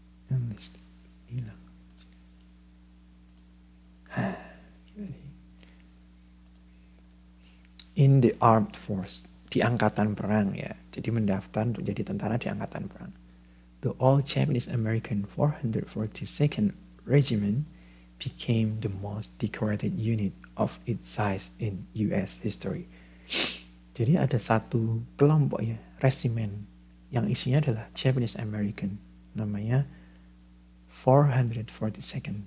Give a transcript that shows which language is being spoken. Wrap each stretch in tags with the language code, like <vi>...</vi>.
<en>Enlisted hilang. In the armed force,</en> <id>di angkatan perang ya. Jadi mendaftar untuk jadi tentara di angkatan perang.</id> <en>The all Japanese American 442nd Regiment became the most decorated unit of its size in US history.</en> <id>Jadi ada satu kelompok ya, resimen yang isinya adalah Japanese American, namanya 442nd.</id>